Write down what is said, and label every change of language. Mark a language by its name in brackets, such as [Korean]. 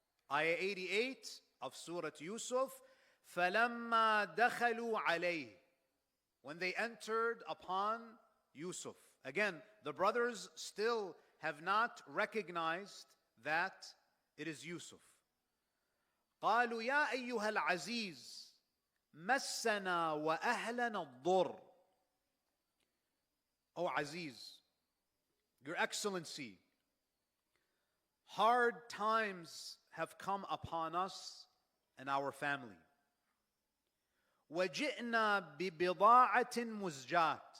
[English] Ayah 88 of Surah Yusuf, [Arabic] فَلَمَّا دَخَلُوا عَلَيْهِ, [English] when they entered upon Yusuf. Again, the brothers still have not recognized that it is Yusuf. [Arabic] قالوا يا أيها العزيز مسنا وأهلنا الضر. [English] O Aziz, Your Excellency, hard times have come upon us and our family. [Arabic] وَجِئْنَا بِبِضَاعَةٍ مُزْجَاةٍ.